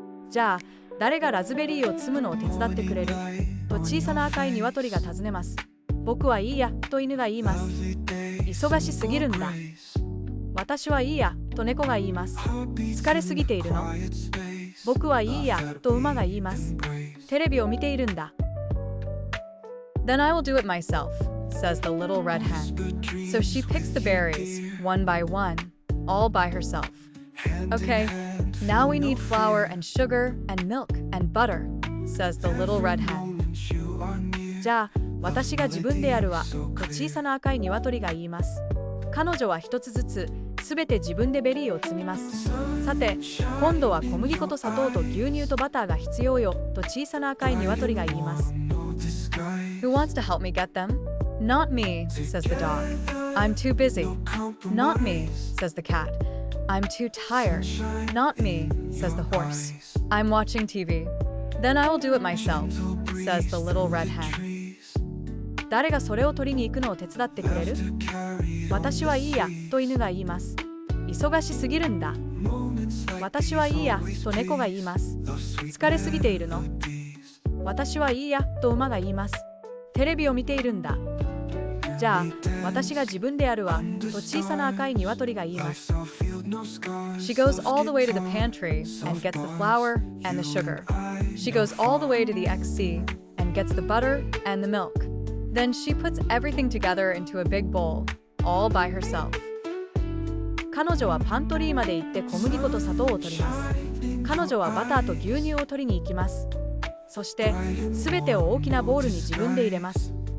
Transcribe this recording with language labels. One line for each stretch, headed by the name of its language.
Japanese: じゃあ、誰がラズベリーを摘むのを手伝ってくれると小さな赤い鶏が尋ねます。僕はいいやと犬が言います。忙しすぎるんだ。私はいいやと猫が言います。疲れすぎているの。僕はいいやと馬が言います。テレビを見ているんだ。
English: Then I will do it myself, says the little red hen. So she picks the berries, one by one, all by herself. Okay, now we need flour and sugar and milk and butter, says the little red hen.
Japanese: じゃあ、私が自分でやるわ、と小さな赤い鶏が言います。彼女は一つずつ、すべて自分でベリーを摘みます。さて、今度は小麦粉と砂糖と牛乳とバターが必要よ、と小さな赤い鶏が言います。
English: Who wants to help me get them? Not me, says the dog. I'm too busy. Not me, says the cat. I'm too tired. Not me, says the horse. I'm watching TV. Then I will do it myself, says the little red hen.
Japanese: 誰がそれを取りに行くのを手伝ってくれる？私はいいや、と犬が言います。忙しすぎるんだ。私はいいや、と猫が言います。疲れすぎているの。私はいいや、と馬が言います。テレビを見ているんだ。じゃあ、私が自分でやるわ、と小さな赤い鶏が言います。
English: She goes all the way to the pantry and gets the flour and the sugar. She goes all the way to the XC and gets the butter and the milk. Then she puts everything together into a big bowl, all by herself.
Japanese: 彼女はパントリーまで行って小麦粉と砂糖を取ります。彼女はバターと牛乳を取りに行きます。そして、すべてを大きなボウルに自分で入れます。